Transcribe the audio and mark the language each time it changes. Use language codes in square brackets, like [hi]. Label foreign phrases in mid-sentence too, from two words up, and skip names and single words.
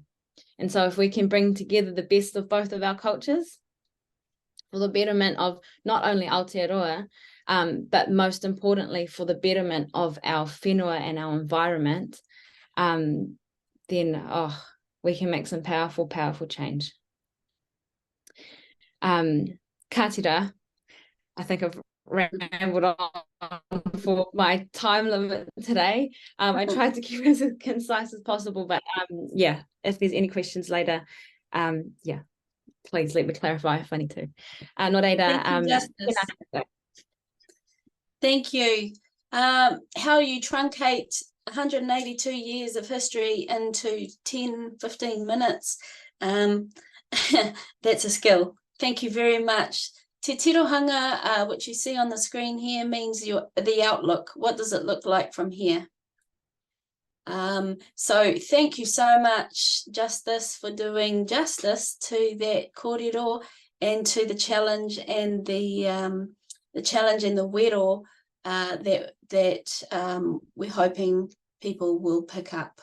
[en] And so if we can bring together the best of both of our cultures for the betterment of not only Aotearoa, but most importantly for the betterment of our whenua and our environment, then we can make some powerful, powerful change. [mi] Ka tira, [en] I think I've rambled on for my time limit today. I tried to keep it as concise as possible, but yeah, if there's any questions later, please let me clarify if I need to. [mi] No reira, [en] thank you. How you truncate 182 years of history into 10-15 minutes, that's a skill. Thank you very much. [mi] Te tirohanga, [en] which you see on the screen here, means the outlook. What does it look like from here? So thank you so much, Justice, for doing justice to that kōrero and to the challenge and the challenge and the wero that we're hoping people will pick up.